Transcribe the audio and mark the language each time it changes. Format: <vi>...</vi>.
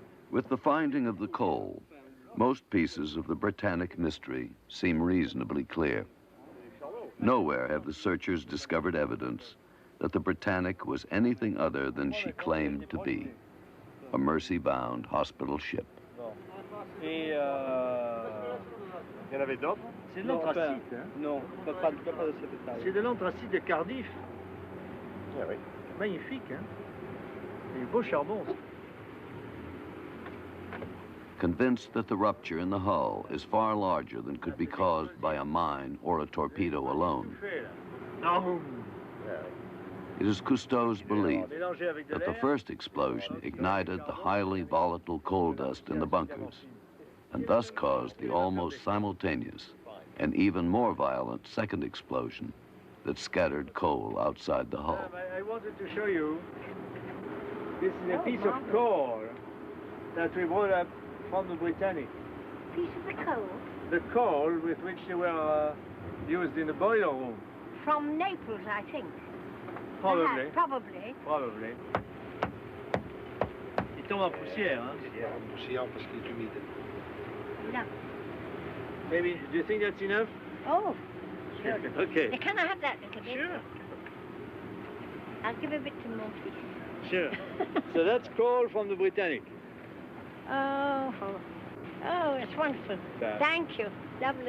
<en>With the finding of the coal, most pieces of the Britannic mystery seem reasonably clear. Nowhere have the searchers discovered evidence that the Britannic was anything other than she claimed to be, a mercy-bound hospital ship.</en> <fr>Il y en avait d'autres? C'est de l'anthracite, hein? Non, pas de cette taille. C'est de l'anthracite de Cardiff. Ah oui. Magnifique, hein? C'est du beau charbon.</fr> <en>Convinced that the rupture in the hull is far larger than could be caused by a mine or a torpedo alone. It is Cousteau's belief that the first explosion ignited the highly volatile coal dust in the bunkers and thus caused the almost simultaneous and even more violent second explosion that scattered coal outside the hull. I wanted to show you, this is a piece of coal that we brought up from the Britannic. Piece of the coal? The coal with which they were used in the boiler room. From Naples, I think. Probably. Probably. Probably.</en> <fr>Il tombe en poussière, hein? Poussière parce qu'il est humide.</fr> <en>No. Maybe, do you think that's enough? Oh, sure. Okay. Can I have that little bit? Sure. I'll give a bit to Morty. Sure. So that's coal from the Britannic. Oh, it's wonderful. Thank you. Lovely.</en>